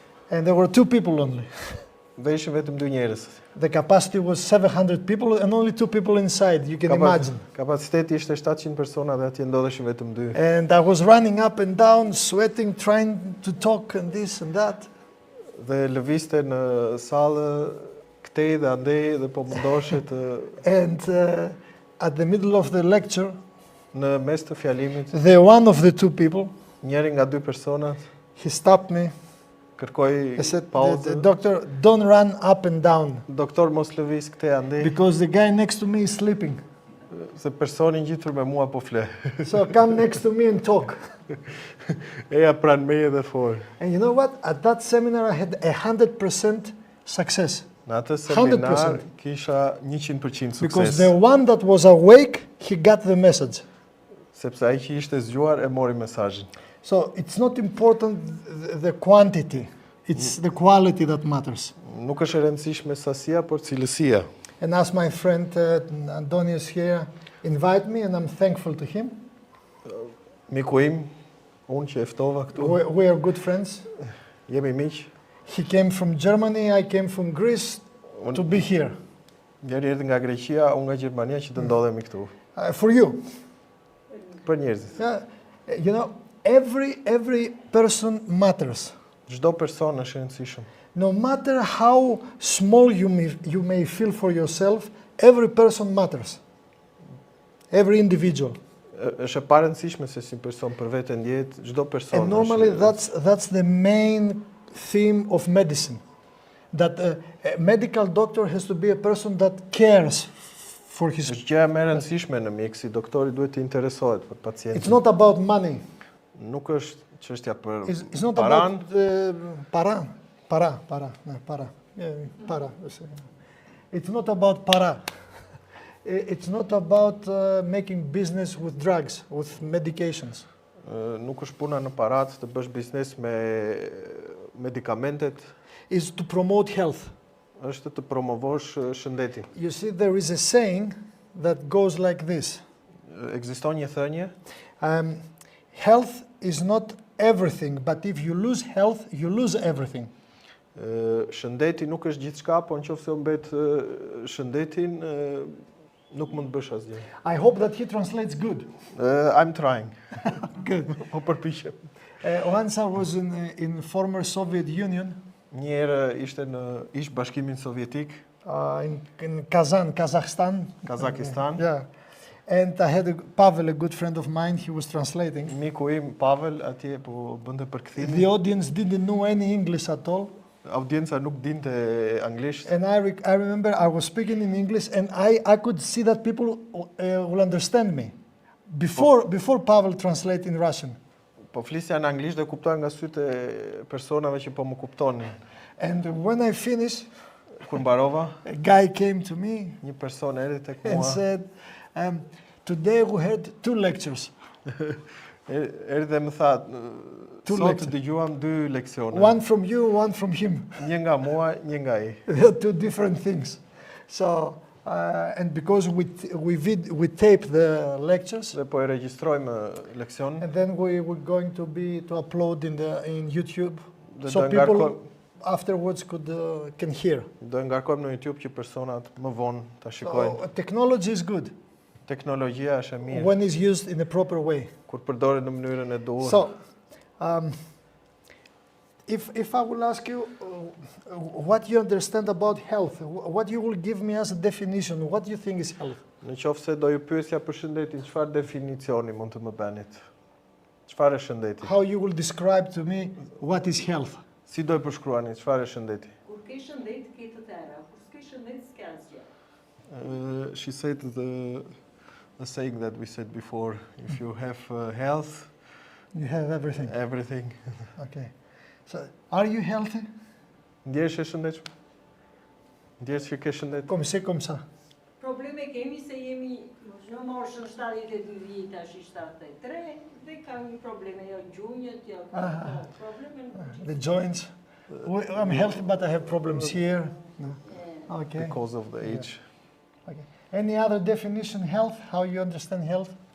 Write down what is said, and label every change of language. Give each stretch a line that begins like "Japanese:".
English: and there were 2 people only.
Albanian: dhe ishin vetëm 2 njerëz.
English: The capacity was 700 people and only 2 people inside, you can imagine.
Albanian: Kapaciteti ishte 700 persona dhe atje ndodheshin vetëm 2.
English: And I was running up and down, sweating, trying to talk and this and that.
Albanian: Dhe lëvizte në sallë këtej dhe andej dhe po mundoheshe të
English: And at the middle of the lecture,
Albanian: në mes të fjalimit,
English: the one of the 2 people,
Albanian: njëri nga 2 personat
English: he stopped me.
Albanian: kërkoi
English: He said,
Albanian: pauzë.
English: doctor, don't run up and down
Albanian: Doktor, mos lëviz këtej andej,
English: because the guy next to me is sleeping.
Albanian: se personi ngjitur me mua po fle.
English: So come next to me and talk.
Albanian: Eja pranë meje dhe fol.
English: And you know what? At that seminar I had 100% success.
Albanian: Në atë seminar
English: 100%.
Albanian: kisha 100% sukses.
English: the one that was awake, he got the message.
Albanian: Sepse ai që ishte zgjuar e mori mesazhin.
English: So it's not important the quantity, it's the quality that matters.
Albanian: Nuk është e rëndësishme sasia, por cilësia.
English: And as my friend Antonius here invite me, and I'm thankful to him.
Albanian: Miku im, unë që e ftova këtu,
English: We are good friends.
Albanian: jemi miq.
English: He came from Germany, I came from Greece to be here.
Albanian: Njëri erdhi nga Greqia, unë nga Gjermania që të ndodhemi këtu.
English: For you.
Albanian: Për njerëzit.
English: Yeah, you know, every person matters.
Albanian: Çdo person është i rëndësishëm.
English: No matter how small you may feel for yourself, every person matters. Every individual.
Albanian: Është e parëndësishme se si person për veten ndjehet, çdo person.
English: And normally that's the main theme of medicine. That a medical doctor has to be a person that cares for his.
Albanian: Është gjëja më e rëndësishme në mjekësi, doktori duhet të interesohet për pacientin.
English: It's not about money.
Albanian: Nuk është çështja për
English: It's not
Albanian: paran.
English: about para. Yeah, para. It's not about para. It's not about making business with drugs, with medications.
Albanian: Nuk është puna në parat të bësh biznes me medikamentet.
English: Is to promote health.
Albanian: është të promovosh shëndetin.
English: You see, there is a saying that goes like this.
Albanian: Ekziston një thënie,
English: Health is not everything, but if you lose health, you lose everything.
Albanian: shëndeti nuk është gjithçka, po nëse u mbet shëndetin, nuk mund të bësh asgjë.
English: I hope that he translates good. I'm trying. Good.
Albanian: Po përpiqem.
English: Once I was in former Soviet Union,
Albanian: Një herë ishte në ish Bashkimin Sovjetik,
English: in Kazan, Kazakhstan.
Albanian: Kazakistan.
English: Yeah. And I had Pavel, a good friend of mine, he was translating.
Albanian: Miku im Pavel atje po bënte përkthimin.
English: The audience didn't know any English at all.
Albanian: Audienca nuk dinte anglisht.
English: And I remember I was speaking in English and I could see that people will understand me. Before Pavel translated in Russian.
Albanian: Po flisja në anglisht dhe kuptoja nga sytë e personave që po më kuptonin.
English: And when I finished,
Albanian: Kur mbarova,
English: a guy came to me
Albanian: një person erdhi tek
English: and
Albanian: mua.
English: said, today we had 2 lectures.
Albanian: Erdhi dhe më tha,
English: Two
Albanian: sot
English: lectures.
Albanian: dëgjuam 2 leksione.
English: One from you, one from him.
Albanian: Një nga mua, një nga ai.
English: They are 2 different things. So, and because we tape the lectures,
Albanian: Dhe po e regjistrojmë leksionin.
English: and then we're going to upload in YouTube,
Albanian: Dhe
English: so
Albanian: do
English: people
Albanian: ngarkojmë
English: afterwards can hear.
Albanian: do e ngarkojmë në YouTube që personat më vonë ta shikojnë.
English: So, technology is good
Albanian: Teknologjia është e mirë
English: when it's used in a proper way.
Albanian: kur përdoret në mënyrën e duhur.
English: So, if I will ask you what you understand about health, what you will give me as a definition, what do you think is health?
Albanian: Në qoftë se do ju pyesja për shëndetin, çfarë definicioni mund të më bënit? Çfarë është shëndeti?
English: How you will describe to me what is health?
Albanian: Si do e përshkruani çfarë është shëndeti? Kur ke shëndet, ke të tëra. Kur s'ke shëndet, s'ke asgjë.
English: She said the saying that we said before, if you have health, You have everything. everything. Okay. So, are you healthy?
Albanian: Ndjehesh e shëndetshëm? Ndjehesh që ke shëndet?
French: Comme ça.
Albanian: Probleme kemi se jemi në moshën 72 vjet, tash 73, dhe kam një probleme, jo gjunjët, jo probleme.
English: The joints. I'm healthy, but I have problems here. Okay. Because of the age. Okay. Any other definition, health? How you understand health?